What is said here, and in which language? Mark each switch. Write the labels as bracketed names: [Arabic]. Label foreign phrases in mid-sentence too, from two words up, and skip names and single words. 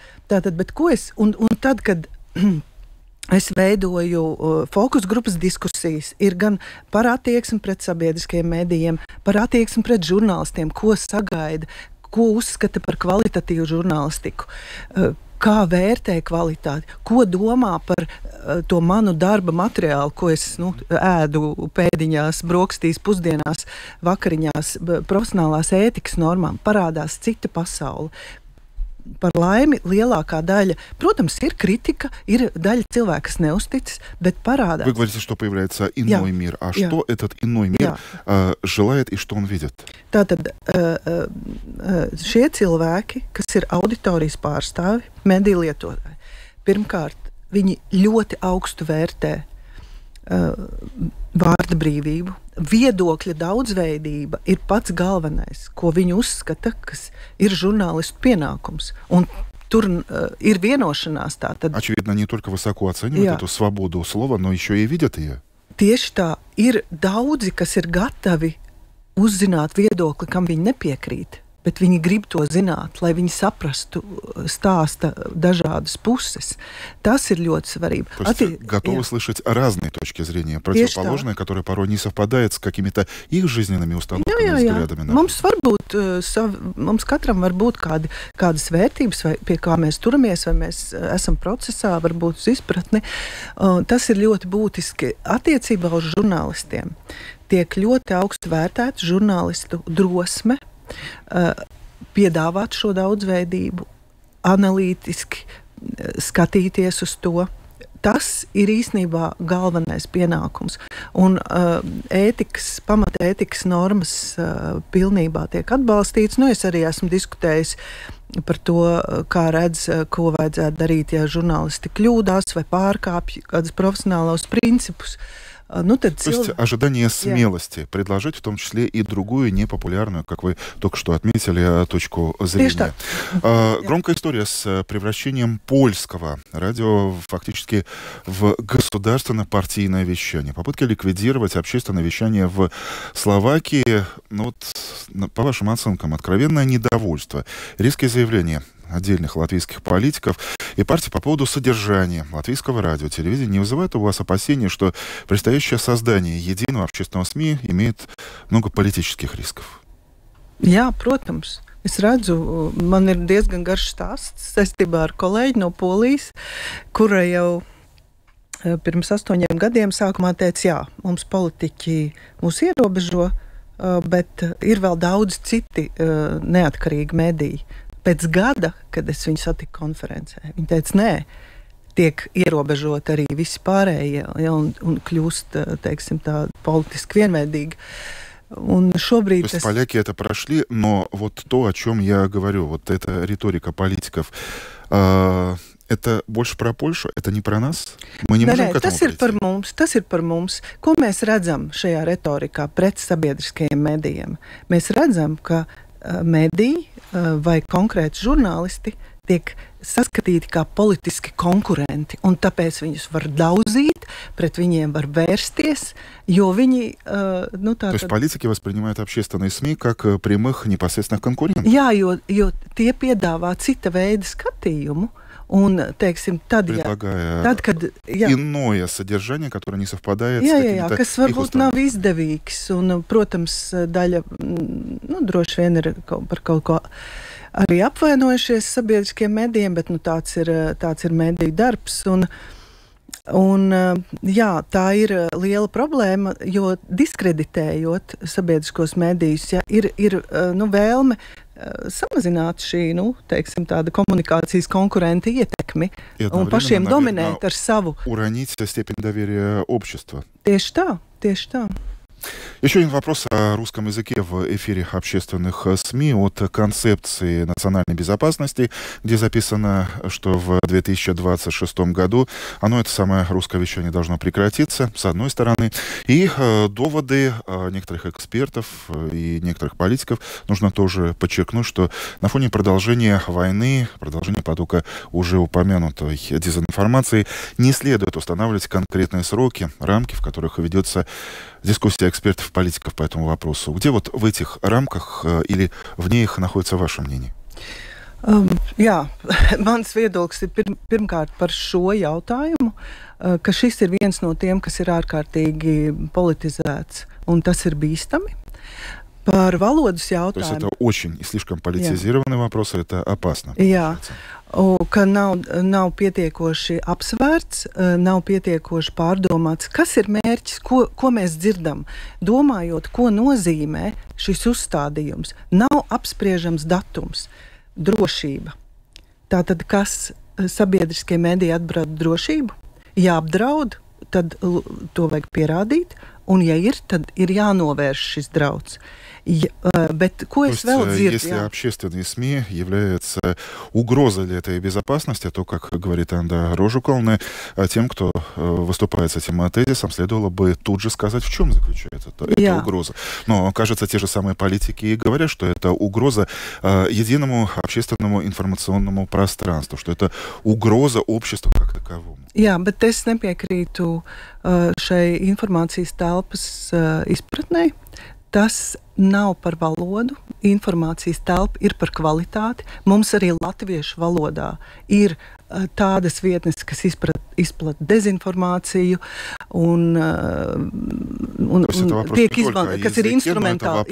[Latvian] Tātad, bet ko es, un tad, kad es veidoju fokus grupas diskusijas, ir gan par attieksmi pret sabiedriskajiem medijiem, par attieksmi pret žurnālistiem, ko sagaida, ko uzskata par kvalitatīvu žurnālistiku, kā vērtē kvalitāti, ko domā par to manu darba materiālu, ko es ēdu pēdiņās, brokastīs, pusdienās, vakariņās, profesionālās ētikas normām, parādās cita pasaule. Par laimi lielākā daļа, protams, ir kritika, ir daļа cilvēku, kas neuzticas, bet parādās. [Russian] Вы говорите, что появляется иной мир. А что этот иной мир желает и что он видит? [Latvian] Tātad šie cilvēki, kas ir auditorijas pārstāvi, mediju lietotāji, pirmkārt, viņi ļoti augstu vērtē vārda brīvību. Viedokļa daudzveidība ir pats galvenais, ko viņi uzskata, kas ir žurnālistu pienākums. Un тур ir vienošanās tātad. [Russian] Очевидно, не только высоко оценивают эту свободу слова, но еще и видят ее. [Latvian] Tieši tā, ir daudzi, kas ir gatavi uzzināt viedokli, kam viņi nepiekrīt, bet viņi grib to zināt, lai viņi saprastu stāsta dažādas puses. Tas ir ļoti svarīgi. [Russian] То есть готовы слышать разные точки зрения, противоположные, которые порой не совпадают с какими-то их жизненными установками и взглядами. [Latvian] Mums katram var būt kādas vērtības, vai pie kā mēs turamies, vai mēs esam procesā, varbūt uz izpratni. Tas ir ļoti būtiski attiecībā uz žurnālistiem. Tiek ļoti augstu vērtēta žurnālistu drosme piedāvāt šo daudzveidību, analītiski skatīties uz to. Tas ir īstenībā galvenais pienākums. Un pamata ētikas normas pilnībā tiek atbalstīts. Es arī esmu diskutējis par to, kā redz, ko vajadzētu darīt, ja žurnālisti kļūdās vai pārkāpj kādus profesionālos principus. [Russian] То есть ожидание смелости предложить в том числе и другую непопулярную, как вы только что отметили, точку зрения. Громкая история с превращением польского радио фактически в государственно-партийное вещание. Попытка ликвидировать общественное вещание в Словакии. По вашим оценкам, откровенное недовольство, резкие заявления отдельных латвийских политиков и партий по поводу содержания латвийского радио, телевидения не вызывает у вас опасения, что предстоящее создание единого общественного СМИ имеет много политических рисков? [Latvian] Jā, protams. Es redzu, man ir diezgan garš stāsts saistībā ar kolēģi no Polijas, kura jau pirms 8 gadiem sākumā teica, jā, mums politiķi mūs ierobežo, bet ir vēl daudz citi neatkarīgi mediji. Pēc gada, kad es viņu satiku konferencē, viņa teica, nē, tiek ierobežot arī visi pārējie, un kļūst, teiksim, tā politiski vienveidīgi. Un šobrīd... [Russian] То есть поляки это прошли, но вот то, о чем я говорю, вот эта риторика политиков, это больше про Польшу, это не про нас? Мы не можем к этому прийти? [Latvian] Tas ir par mums. Ko mēs redzam šajā retorikā pret sabiedriskajiem medijiem? Mēs redzam, ka mediji vai konkrēti žurnālisti tiek saskatīti kā politiski konkurenti, un tāpēc viņus var daudzīt, pret viņiem var vērsties, jo viņi... [Russian] То есть политики воспринимают общественные СМИ как прямых непосредственных конкурентов? [Latvian] Jā, jo tie piedāvā cita veida skatījumu, un, teiksim, tad, kad... [Russian] Иное содержание, которое не совпадает с какими-то [Latvian] kas varbūt nav izdevīgs, un, protams, daļa, droši vien ir par kaut ko arī apvainojušies sabiedriskiem medijiem, bet, tāds ir mediju darbs, un Un, jā, tā ir liela problēma, jo diskreditējot sabiedriskos medijus, ja, ir vēlme samazināt šī, teiksim, tāda komunikācijas konkurenta ietekmi un pašiem dominēt ar savu. [Russian] Уронить степень доверия общества. [Latvian] Tieši tā, tieši tā. [Russian] Еще один вопрос о русском языке в эфире общественных СМИ от концепции национальной безопасности, где записано, что в 2026 году это самое русское вещание должно прекратиться, с одной стороны, и доводы некоторых экспертов и некоторых политиков нужно тоже подчеркнуть, что на фоне продолжения войны, продолжения потока уже упомянутой дезинформации, не следует устанавливать конкретные сроки, рамки, в которых ведется дискуссия экспертов, политиков по этому вопросу. Где вот в этих рамках или вне их находится ваше мнение? [Latvian] Jā, mans viedoklis ir pirmkārt par šo jautājumu, ka šis ir viens no tiem, kas ir ārkārtīgi politizēts, un tas ir bīstami. Par valodas jautājumu. [Russian] То есть это очень и слишком политизированный вопрос, и это опасно. [Latvian] Jā. Ka nav pietiekoši apsvērts, nav pietiekoši pārdomāts, kas ir mērķis, ko mēs dzirdam. Domājot, ko nozīmē šis uzstādījums, nav apspriežams datums, drošība. Tātad, kas sabiedriskie mediji apdraud drošību? Ja apdraud, tad to vajag pierādīt, un ja ir, tad ir jānovērš šis drauds. Bet ko es vēl dzirdu? [Russian] Если общественные СМИ являются угрозой для этой безопасности, то, как говорит Анда Рожукална, тем, кто выступает с этим тезисом, следовало бы тут же сказать, в чем заключается эта угроза. Но, кажется, те же самые политики и говорят, что это угроза единому общественному информационному пространству, что это угроза обществу как таковому. [Latvian] Jā, bet es nepiekrītu šai informācijas telpas izpratnei. Tas nav par valodu, informācijas telpa ir par kvalitāti. Mums arī latviešu valodā ir tādas vietnes, kas izplata dezinformāciju un tiek izmantot, kas ir instrumentāli.